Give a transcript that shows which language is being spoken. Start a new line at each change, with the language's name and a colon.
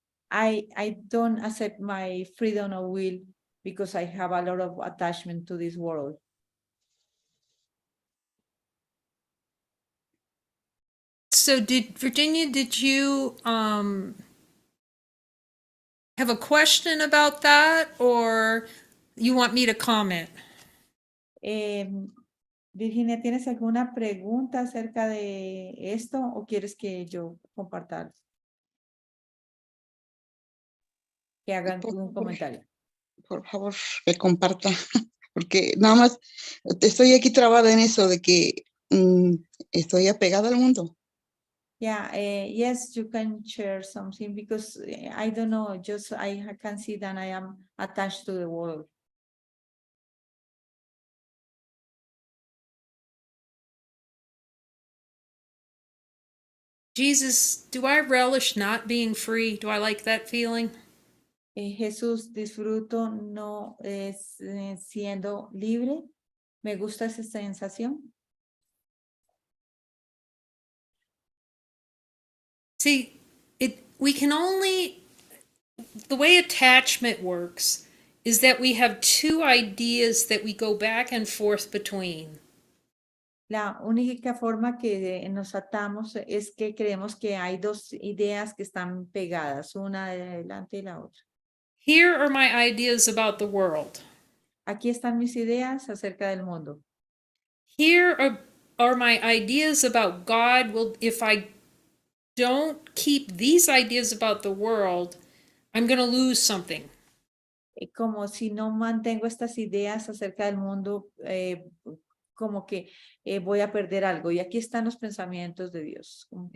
English: I don't accept my freedom of will because I have a lot of attachment to this world. So Virginia, did you have a question about that, or you want me to comment?
Spanish: Virginia, ¿tienes alguna pregunta acerca de esto o quieres que yo comparta? Que hagan un comentario. Por favor, que comparta, porque nada más estoy aquí trabada en eso de que estoy apegada al mundo.
English: Yeah, yes, you can share something because I don't know, just I can see that I am attached to the world. Jesus, do I relish not being free? Do I like that feeling?
Spanish: Jesús, disfruto no siendo libre. Me gusta esa sensación.
English: See, we can only, the way attachment works is that we have two ideas that we go back and forth between.
Spanish: La única forma que nos atamos es que creemos que hay dos ideas que están pegadas, una de adelante y la otra.
English: Here are my ideas about the world.
Spanish: Aquí están mis ideas acerca del mundo.
English: Here are my ideas about God. Well, if I don't keep these ideas about the world, I'm going to lose something.
Spanish: Como si no mantengo estas ideas acerca del mundo, como que voy a perder algo. Y aquí están los pensamientos de Dios.